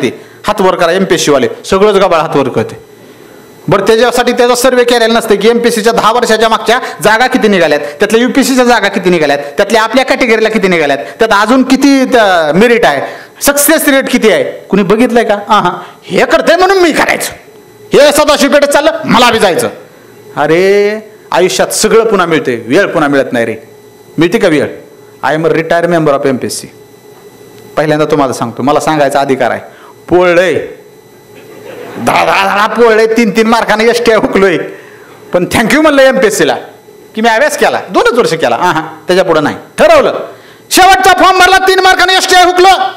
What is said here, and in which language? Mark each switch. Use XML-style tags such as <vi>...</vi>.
<mr>ते हातवर करा एमपीएससी वाले सगळंच गबाळ हातवर करते. बरं त्याच्यासाठी त्याचा सर्वे केलेला नसते की एमपीएससीच्या 10 वर्षाच्या मागच्या जागा किती निघाल्यात, त्यातल्या यूपीएससीच्या जागा किती निघाल्यात, त्यातल्या आपल्या कॅटेगरीला किती निघाल्यात, त्यात अजून किती मेरिट आहे, सक्सेस रेट किती आहे, कुणी बघितलंय का? हां हे करतंय म्हणून मी करायचं, हे सदाशिव पेठेत चाललं मला बी जायचं. अरे आयुष्यात सगळं पुन्हा मिळते, वेळ पुन्हा मिळत नाही रे. मिळते का वेळ?</mr> <en>I am a retire member of MPSC.</en> <mr>पहिल्यांदा तुम्हाला सांगतो, मला सांगायचा अधिकार आहे. पोळलंय 10 पोळले 3 मार्काने एसटी हुकलोय. पण थँक्यू म्हणलं एमपीएससीला की मी अभ्यास केला 2च वर्ष केला. त्याच्या पुढे नाही ठरवलं. शेवटचा फॉर्म भरला 3 मार्काने एसटी हुकलो.</mr>